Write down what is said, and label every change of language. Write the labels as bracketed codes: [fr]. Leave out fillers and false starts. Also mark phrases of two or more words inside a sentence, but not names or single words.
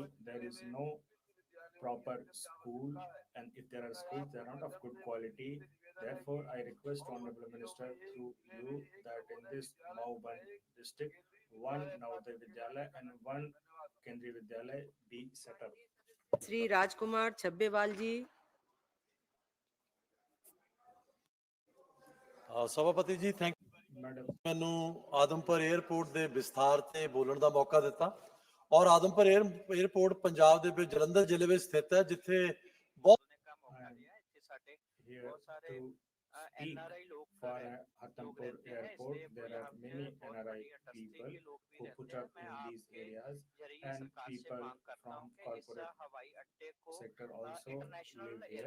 [en] There is no proper school, and if there are schools, they are not of good quality. Therefore, I request Honorable Minister through you that in this Mauganj district, one Navodaya Vidyalaya and one Kendriya Vidyalaya be set up. [hi] श्री राजकुमार छब्बेवाल जी। [pa] ਸਭਾਪਤੀ ਜੀ ਥੈਂਕ मैडम ਮੈਨੂੰ ਆਦਮਪੁਰ 에ਅਰਪੋਰਟ ਦੇ ਵਿਸਥਾਰ ਤੇ ਬੋਲਣ ਦਾ ਮੌਕਾ ਦਿੱਤਾ ਔਰ ਆਦਮਪੁਰ 에ਅਰਪੋਰਟ ਪੰਜਾਬ ਦੇ ਵਿੱਚ ਜਲੰਧਰ ਜ਼ਿਲ੍ਹੇ ਵਿੱਚ ਸਥਿਤ ਹੈ ਜਿੱਥੇ ਬਹੁਤ [en] here to speak for Adampur Airport. There are many NRI people who put up in these areas, and people from corporate sector also live here.